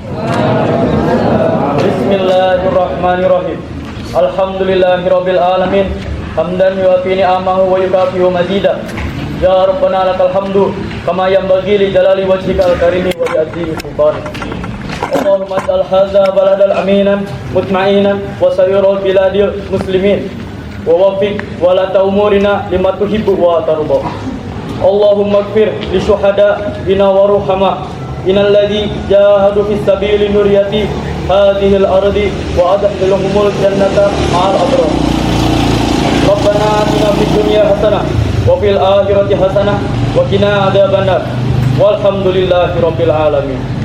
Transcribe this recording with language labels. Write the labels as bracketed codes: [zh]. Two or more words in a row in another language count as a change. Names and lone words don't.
[ar] بسم الله الرحمن الرحيم. الحمد لله رب العالمين حمدا يوافي نعمه ويكافئ مزيده. يا ربنا لك الحمد كما ينبغي لجلال وجهك الكريم ولعظيم سلطانك. اللهم اجعل هذا بلدا آمنا مطمئنا وسائر بلاد المسلمين ووفق ولاة أمورنا لما تحب وترضى. اللهم اغفر لشهداء بنا ورحماء إن الذين جاهدوا في السبيل نورية هذه الأرض وأدخلهم الجنة مع الأبرار. ربنا آتنا في الدنيا حسنة وفي الآخرة حسنة وقنا عذاب النار. والحمد لله رب العالمين.